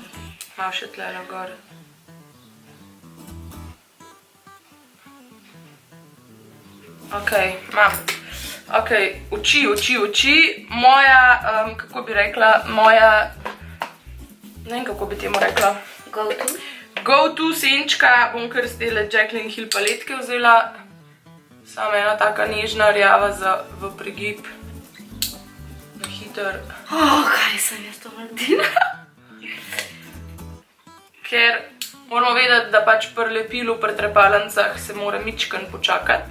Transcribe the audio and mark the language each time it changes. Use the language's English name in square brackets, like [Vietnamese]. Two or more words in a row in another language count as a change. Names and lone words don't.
[Slovenian] Malo še tlele gor. Ok, imam. Ok, oči. Moja, kako bi rekla, ne vem, kako bi temu rekla. [English] Go to? Go to [Slovenian] senčka, bom kar z tele Jaclyn Hill paletke vzela. Samo ena taka nežna rjava v prigib. Na hiter. Kaj sem jaz to naredila? Ker moramo vedeti, da pač pri lepilu, pri trepalnicah se mora mičken počakati.